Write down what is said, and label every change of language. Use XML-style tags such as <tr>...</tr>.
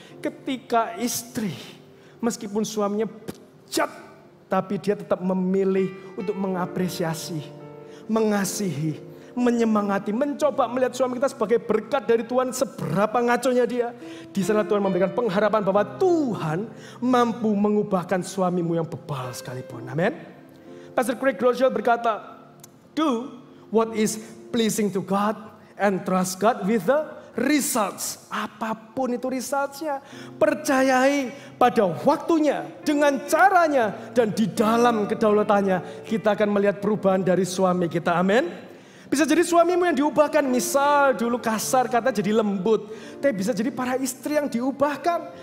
<id>Ketika istri, meskipun suaminya bejat, tapi dia tetap memilih untuk mengapresiasi, mengasihi, menyemangati, mencoba melihat suami kita sebagai berkat dari Tuhan, seberapa ngaconya dia. Di sana Tuhan memberikan pengharapan bahwa Tuhan mampu mengubahkan suamimu yang bebal sekalipun. Amin.</id> <en>Pastor Craig Groeschel</en> <id>berkata,</id> <en>do what is pleasing to God and trust God with the results.</en> <id>Apapun itu resultsnya, percayai pada waktunya, dengan caranya, dan di dalam kedaulatannya kita akan melihat perubahan dari suami kita. Amin. Bisa jadi suamimu yang diubahkan, misal dulu kasar kata jadi lembut. Tapi bisa jadi para istri yang diubahkan.</id>